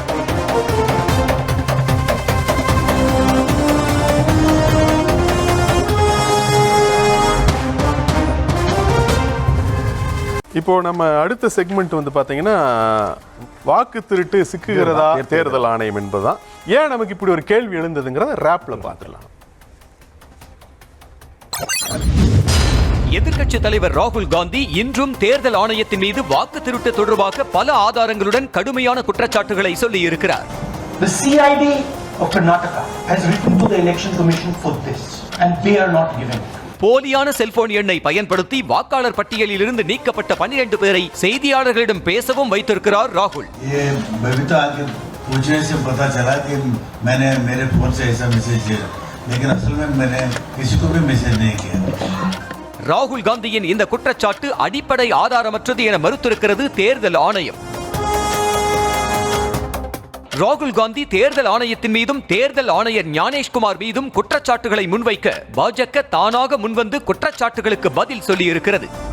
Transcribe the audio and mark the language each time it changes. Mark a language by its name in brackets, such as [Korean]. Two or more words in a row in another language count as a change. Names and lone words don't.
[Tamil] இப்போ நம்ம அடுத்த செக்மெண்ட் வந்து பாத்தீங்கன்னா, வாக்கு திருட்டு சிக்குகிறதா தேர்தல் ஆணையம் என்பதுதான். ஏன் நமக்கு இப்படி ஒரு கேள்வி எழுந்ததுங்கிறத ரேப்ல பார்த்துடலாம். எதிர்க்கட்சி தலைவர் ராகுல் காந்தி இன்றும் தேர்தல் ஆணையத்தின் மீது வாக்கு திருட்டு தொடர்பாக பல ஆதாரங்களுடன் கடுமையான குற்றச்சாட்டுகளை சொல்லி இருக்கிறார். [English] The CID of Karnataka has written to the Election Commission for this and they are not giving it. [Tamil] போலியான செல்போன் எண்ணை பயன்படுத்தி வாக்காளர் பட்டியலில் இருந்து நீக்கப்பட்ட 12 பேரை செய்தியாளர்களிடம் பேசவும் வைத்திருக்கிறார் ராகுல். [Hindi] पूछने से पता चला कि मैंने मेरे फोन से ऐसा मैसेज लेकिन असल में मैंने किसी को भी मैसेज नहीं किया। [Tamil] ராகுல் காந்தியின் இந்த குற்றச்சாட்டு அடிப்படை ஆதாரமற்றது என மறுத்திருக்கிறது தேர்தல் ஆணையம். ராகுல் காந்தி தேர்தல் ஆணையத்தின் மீதும் தேர்தல் ஆணையர் ஞானேஷ்குமார் மீதும் குற்றச்சாட்டுகளை முன்வைக்க பாஜக தானாக முன்வந்து குற்றச்சாட்டுகளுக்கு பதில் சொல்லியிருக்கிறது.